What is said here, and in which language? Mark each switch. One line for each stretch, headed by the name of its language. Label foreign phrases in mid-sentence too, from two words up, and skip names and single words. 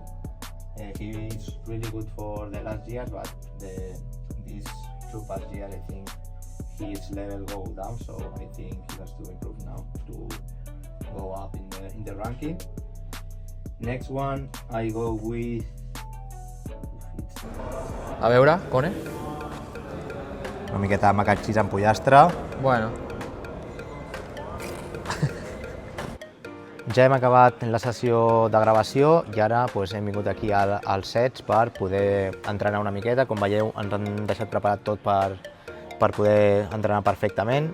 English: He is really good for the last years, but these two past years, I think his level go down. So I think he has to improve now to go up in the ranking. Next one, I go with.
Catalan: A veure, Cone? Una miqueta de
English: mac and cheese
Catalan: amb pollastre. Bueno. Ja hem acabat la sessió de gravació i ara hem vingut aquí als sets per poder entrenar una miqueta. Com veieu, ens han deixat preparat tot per poder entrenar perfectament.